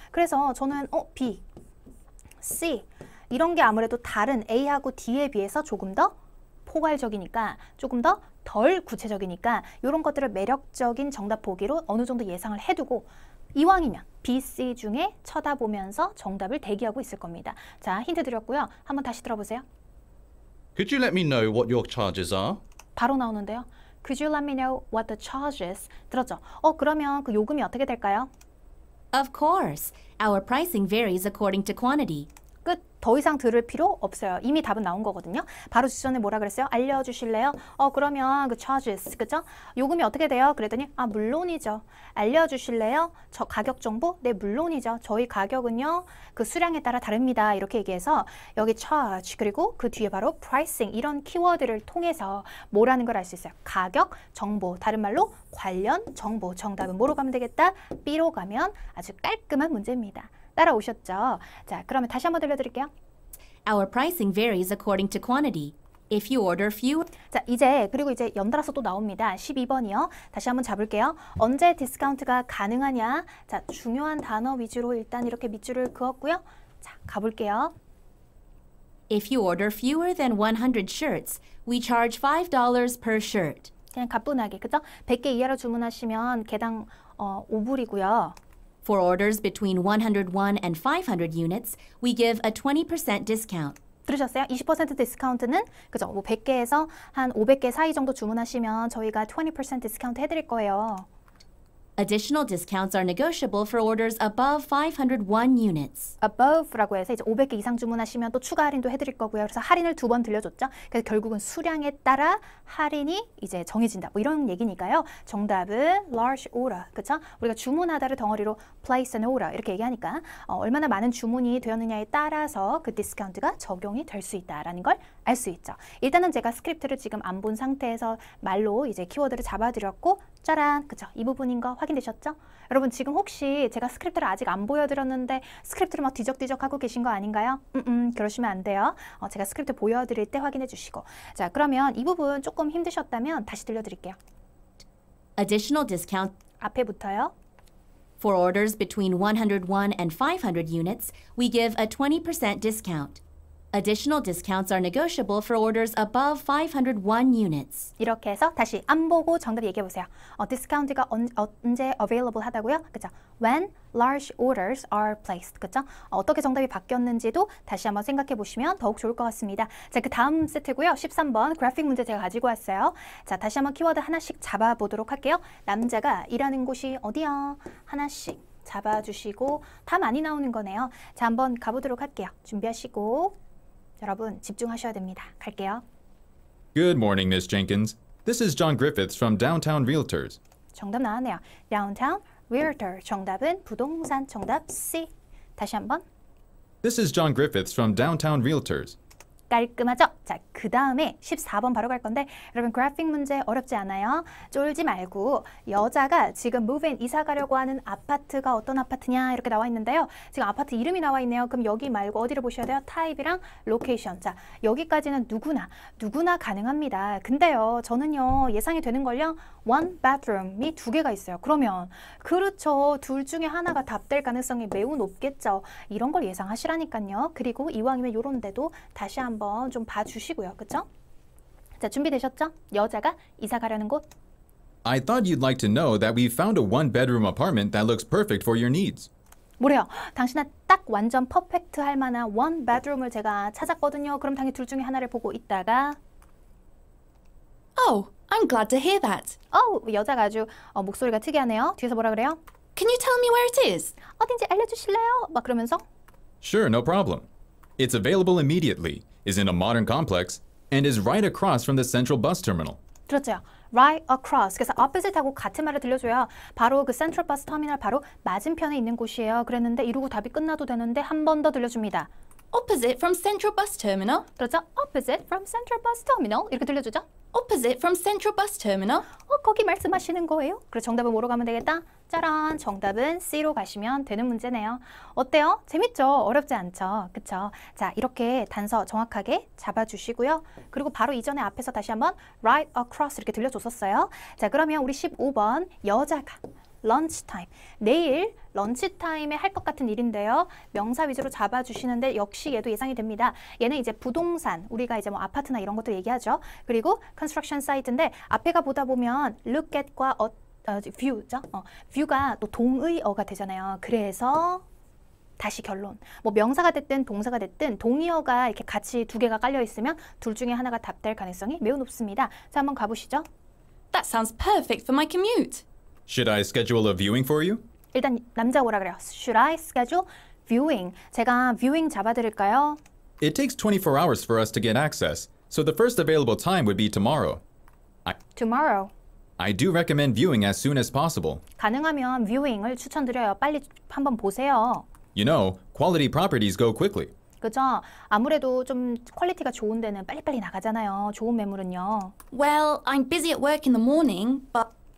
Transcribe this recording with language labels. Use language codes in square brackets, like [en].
[ko] 그래서 저는 B, C 이런 게 아무래도 다른 A하고 D에 비해서 조금 더 포괄적이니까 조금 더 덜 구체적이니까 이런 것들을 매력적인 정답 보기로 어느 정도 예상을 해두고 이왕이면 B, C 중에 쳐다보면서 정답을 대기하고 있을 겁니다. 자, 힌트 드렸고요. 한번 다시 들어보세요. [en] Could you let me know what your charges are? [ko] 바로 나오는데요. [en] Could you let me know what the charges? [ko] 들었죠? 그러면 그 요금이 어떻게 될까요? [en] Of course. Our pricing varies according to quantity. [ko] 끝. 더 이상 들을 필요 없어요. 이미 답은 나온 거거든요. 바로 직전에 뭐라 그랬어요? 알려주실래요? 그러면 그 charges, 그죠? 요금이 어떻게 돼요? 그랬더니 물론이죠. 알려주실래요? 저 가격 정보? 네, 물론이죠. 저희 가격은요, 그 수량에 따라 다릅니다. 이렇게 얘기해서 여기 charge 그리고 그 뒤에 바로 pricing 이런 키워드를 통해서 뭐라는 걸 알 수 있어요. 가격, 정보, 다른 말로 관련 정보. 정답은 뭐로 가면 되겠다? B로 가면 아주 깔끔한 문제입니다. 따라오셨죠? 자, 그러면 다시 한번 들려드릴게요. [en] Our pricing varies according to quantity. If you order fewer, [ko] 자, 그리고 이제 연달아서 또 나옵니다. 12번이요. 다시 한번 잡을게요. 언제 디스카운트가 가능하냐? 자, 중요한 단어 위주로 일단 이렇게 밑줄을 그었고요. 자, 가볼게요. [en] if you order fewer than 100 shirts, we charge $5 per shirt. [ko] 그냥 가뿐하게, 그죠? 100개 이하로 주문하시면 개당 5불이고요. [en] For orders between 101 and 500 units, we give a 20% discount. [ko] 들으셨어요? 20% 디스카운트는 그죠? 뭐 100개에서 한 500개 사이 정도 주문하시면 저희가 20% 디스카운트 해드릴 거예요. [en] Additional discounts are negotiable for orders above 501 units. [ko] above라고 해서 이제 500개 이상 주문하시면 또 추가 할인도 해드릴 거고요. 그래서 할인을 2번 들려줬죠. 그래서 결국은 수량에 따라 할인이 이제 정해진다. 뭐 이런 얘기니까요. 정답은 large order, 그렇죠? 우리가 주문하다를 덩어리로 [en] place an order [ko] 이렇게 얘기하니까 얼마나 많은 주문이 되었느냐에 따라서 그 디스카운트가 적용이 될 수 있다라는 걸 알 수 있죠. 일단은 제가 스크립트를 지금 안 본 상태에서 말로 이제 키워드를 잡아드렸고, 짜란, 그죠? 이 부분인 거 확인되셨죠? 여러분 지금 혹시 제가 스크립트를 아직 안 보여드렸는데 스크립트를 막 뒤적뒤적 하고 계신 거 아닌가요? 그러시면 안 돼요. 제가 스크립트 보여드릴 때 확인해 주시고. 자, 그러면 이 부분 조금 힘드셨다면 다시 들려드릴게요. [en] Additional discount [ko] 앞에부터요. [en] for orders between 101 and 500 units, we give a 20% discount. Additional discounts are negotiable for orders above 501 units. [ko] 이렇게 해서 다시 안 보고 정답 얘기해 보세요. 디스카운트가 언제 available 하다고요? 그죠? [en] When large orders are placed. [ko] 그죠? 어떻게 정답이 바뀌었는지도 다시 한번 생각해 보시면 더욱 좋을 것 같습니다. 자, 그 다음 세트고요. 13번 그래픽 문제 제가 가지고 왔어요. 자, 다시 한번 키워드 하나씩 잡아보도록 할게요. 남자가 일하는 곳이 어디야? 하나씩 잡아주시고 다 많이 나오는 거네요. 자, 한번 가보도록 할게요. 준비하시고 여러분 집중하셔야 됩니다. 갈게요. [en] Good morning, Miss Jenkins. This is John Griffiths from Downtown Realtors. [ko] 정답 나왔네요. Downtown Realtor. 정답은 부동산. 정답 C. 다시 한번. [en] This is John Griffiths from Downtown Realtors. [ko] 깔끔하죠? 자, 그 다음에 14번 바로 갈 건데 여러분 그래픽 문제 어렵지 않아요? 쫄지 말고 여자가 지금 move in 이사 가려고 하는 아파트가 어떤 아파트냐 이렇게 나와 있는데요. 지금 아파트 이름이 나와 있네요. 그럼 여기 말고 어디를 보셔야 돼요? 타입이랑 로케이션. 자, 여기까지는 누구나 가능합니다. 근데요, 저는요 예상이 되는걸요. one bedroom이 2개가 있어요. 그러면 그렇죠. 둘 중에 하나가 답될 가능성이 매우 높겠죠. 이런 걸 예상하시라니까요. 그리고 이왕이면 요런 데도 다시 한번 좀 봐주시고요. 그쵸? 자, 준비되셨죠? 여자가 이사 가려는 곳. [en] I thought you'd like to know that we found a one-bedroom apartment that looks perfect for your needs. [ko] 뭐래요? 당신은 딱 완전 퍼펙트 할 만한 one bedroom을 제가 찾았거든요. 그럼 당연히 둘 중에 하나를 보고 있다가 [en] Oh, I'm glad to hear that. [ko] 여자가 아주 목소리가 특이하네요. 뒤에서 뭐라 그래요? [en] Can you tell me where it is? [ko] 어딘지 알려주실래요? 막 그러면서 [en] Sure, no problem. It's available immediately, is in a modern complex, and is right across from the central bus terminal. [ko] 들었죠? [en] Right across. [ko] 그래서 opposite하고 같은 말을 들려줘요. 바로 그 센트럴 버스 터미널 바로 맞은편에 있는 곳이에요. 그랬는데 이러고 답이 끝나도 되는데 한 번 더 들려줍니다. [en] Opposite from Central Bus Terminal. [ko] 그렇죠? [en] Opposite from central bus terminal. [ko] 이렇게 들려주죠? [en] Opposite from Central Bus Terminal. [ko] 거기 말씀하시는 거예요? 그래서 정답은 뭐로 가면 되겠다? 짜란! 정답은 C로 가시면 되는 문제네요. 어때요? 재밌죠? 어렵지 않죠? 그쵸? 자, 이렇게 단서 정확하게 잡아주시고요. 그리고 바로 이전에 앞에서 다시 한번 [en] right across [ko] 이렇게 들려줬었어요. 자, 그러면 우리 15번 여자가 런치타임. 내일 런치타임에 할 것 같은 일인데요. 명사 위주로 잡아주시는데 역시 얘도 예상이 됩니다. 얘는 이제 부동산, 우리가 이제 뭐 아파트나 이런 것들 얘기하죠. 그리고 컨스트럭션 사이트인데 앞에가 보다 보면 look at과 view죠. view가 또 동의어가 되잖아요. 그래서 다시 결론. 뭐 명사가 됐든 동사가 됐든 동의어가 이렇게 같이 2개가 깔려 있으면 둘 중에 하나가 답될 가능성이 매우 높습니다. 자, 한번 가보시죠. [en] That sounds perfect for my commute. Should I schedule a viewing for you? [ko] 일단 남자가 뭐라 그래요? [en] Should I schedule viewing? [ko] 제가 viewing 잡아드릴까요? [en] It takes 24 hours for us to get access, so the first available time would be tomorrow. Tomorrow. I do recommend viewing as soon as possible. [ko] 가능하면 viewing을 추천드려요. 빨리 한번 보세요. [en] You know, quality properties go quickly. [ko] 그죠? 아무래도 좀 퀄리티가 좋은 데는 빨리빨리 나가잖아요. 좋은 매물은요. [en] Well, I'm busy at work in the morning, but